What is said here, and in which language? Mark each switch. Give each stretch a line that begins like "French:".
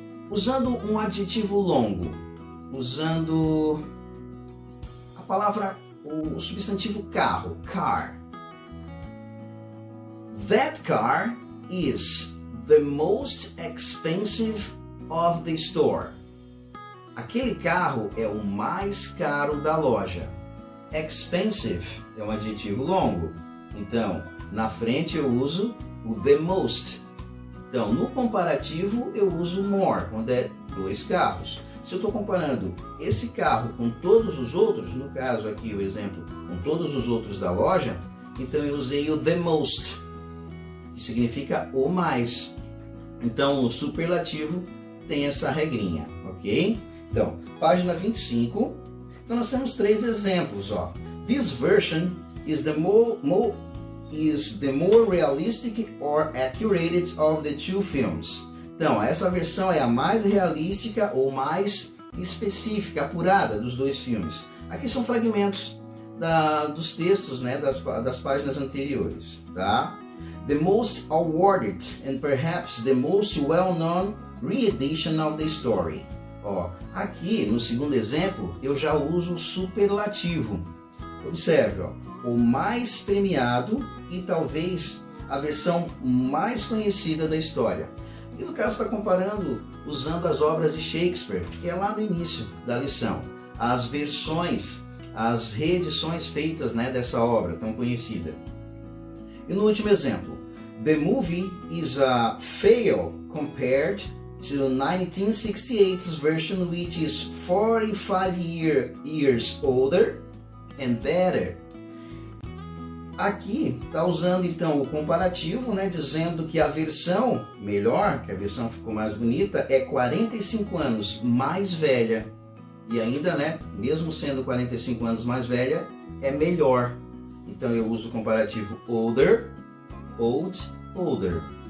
Portuguese: Usando um adjetivo longo, usando a palavra, o substantivo carro, car.
English: That car is the most expensive of the store.
Portuguese: Aquele carro é o mais caro da loja. Expensive é um adjetivo longo. Então, na frente eu uso o the most. Então, no comparativo eu uso more, quando é 2 carros. Se eu estou comparando esse carro com todos os outros, no caso aqui o exemplo, com todos os outros da loja, então eu usei o the most, que significa o mais. Então, o superlativo tem essa regrinha, ok? Então, página 25. Então, nós temos 3 exemplos.
English: This version is the more realistic or accurate of the 2 films.
Portuguese: Então, essa versão é a mais realística ou mais específica, apurada dos 2 filmes. Aqui são fragmentos dos textos, né, das páginas anteriores. Tá?
English: The most awarded and perhaps the most well-known re-edition of the story.
Portuguese: Aqui, no segundo exemplo, eu já uso o superlativo. Observe, o mais premiado e talvez a versão mais conhecida da história. E no caso está comparando, usando as obras de Shakespeare, que é lá no início da lição. As versões, as reedições feitas, né, dessa obra tão conhecida. E no último exemplo,
English: the movie is a fail compared to 1968's version, which is 45 years older and better.
Portuguese: Aqui está usando então o comparativo, né, dizendo que a versão melhor, que a versão ficou mais bonita, é 45 anos mais velha. E ainda, né, mesmo sendo 45 anos mais velha, é melhor. Então eu uso o comparativo older, old, older.